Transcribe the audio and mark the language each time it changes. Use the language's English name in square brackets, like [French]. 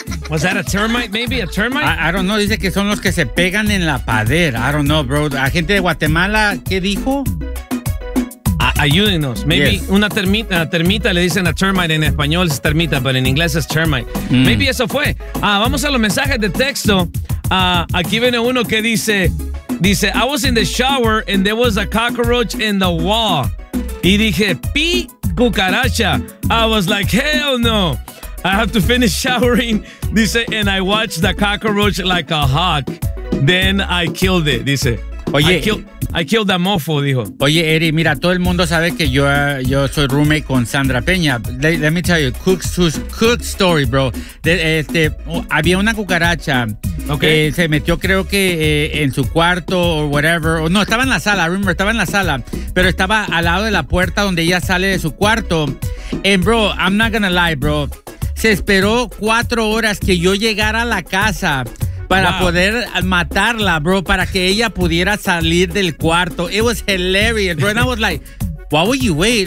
[English] Was that a termite, maybe? A termite? I don't know. [Spanish] Dice que son los que se pegan en la pared. [English] I don't know, bro. [Spanish] La gente de Guatemala, ¿qué dijo? Ayúdenos. [English] Maybe yes. [Spanish] una termita le dicen a termite. En español es termita, pero en inglés es termite. Mm. Maybe eso fue. Vamos a los mensajes de texto. Aquí viene uno que dice, [English] I was in the shower and there was a cockroach in the wall. [Spanish] Y dije, pi cucaracha. [English] I was like, hell no. I have to finish showering, [Spanish] dice, [English] and I watched the cockroach like a hawk. Then I killed it, [Spanish] dice. Oye, [English] I killed the mofo, [Spanish] dijo. Oye, Eri, mira, todo el mundo sabe que yo soy roommate con Sandra Peña. [English] Let me tell you, cook story, bro. [Spanish] Había una cucaracha. [English] Okay. [Spanish] Se metió, creo que en su cuarto o whatever. O, no, estaba en la sala, remember, estaba en la sala. Pero estaba al lado de la puerta donde ella sale de su cuarto. [English] And bro, I'm not gonna lie, bro. [Spanish] Se esperó 4 horas que yo llegara a la casa para poder matarla, bro, para que ella pudiera salir del cuarto. [English] It was hilarious, bro. And I was like, why would you wait?